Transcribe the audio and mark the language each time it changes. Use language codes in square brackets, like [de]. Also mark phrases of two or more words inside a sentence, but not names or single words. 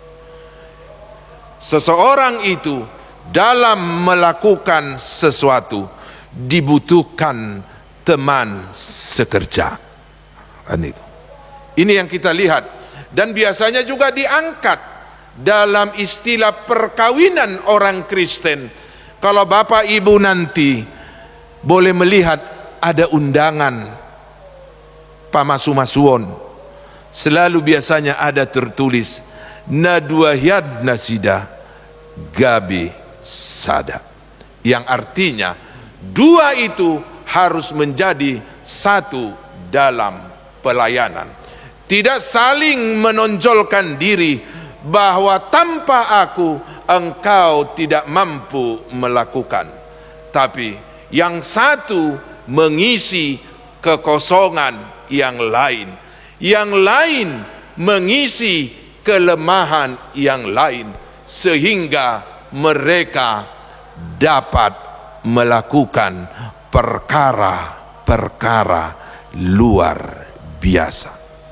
[id] Seseorang itu dalam melakukan sesuatu dibutuhkan teman sekerja. Ini yang kita lihat, dan biasanya juga diangkat dalam istilah perkawinan orang Kristen. Kalau Bapak Ibu nanti boleh melihat ada undangan pamasu-masuon, selalu biasanya ada tertulis nadua [bbc] yad nasida gabi sada, [id] yang artinya dua itu harus menjadi satu dalam pelayanan, tidak saling menonjolkan diri bahwa tanpa aku engkau tidak mampu melakukan, tapi yang satu mengisi kekosongan yang lain mengisi kelemahan yang lain, sehingga mereka dapat melakukan perkara-perkara luar biasa.